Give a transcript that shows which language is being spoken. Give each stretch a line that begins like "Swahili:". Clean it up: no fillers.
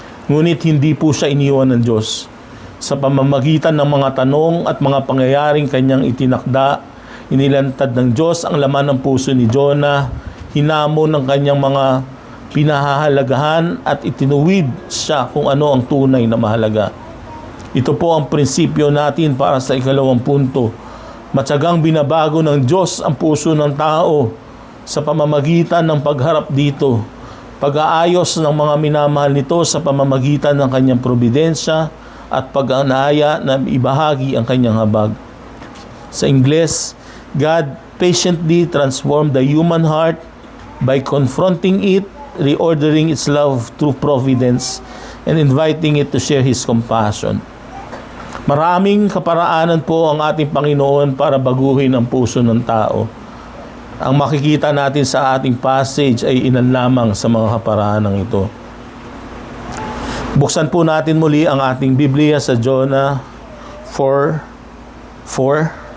Filipino: Ngunit hindi po siya iniwan ng Diyos. Sa pamamagitan ng mga tanong at mga pangyayaring kanyang itinakda, inilantad ng Diyos ang laman ng puso ni Jonah, hinamon ng kanyang mga pinahahalagahan at itinuwid siya kung ano ang tunay na mahalaga. Ito po ang prinsipyo natin para sa ikalawang punto. Matyagang binabago ng Diyos ang puso ng tao sa pamamagitan ng pagharap dito. Pag-aayos ng mga minamahal nito sa pamamagitan ng kanyang probidensya at pag-anaya na ibahagi ang kanyang habag. Sa Ingles,
English: God patiently transformed the human heart by confronting it, reordering its love through providence, and inviting it to share His compassion.
Filipino: Maraming kaparaanan po ang ating Panginoon para baguhin ang puso ng tao. Ang makikita natin sa ating passage ay ilan lamang sa mga kaparaanang ito. Buksan po natin muli ang ating Biblia sa Jonah 4:4.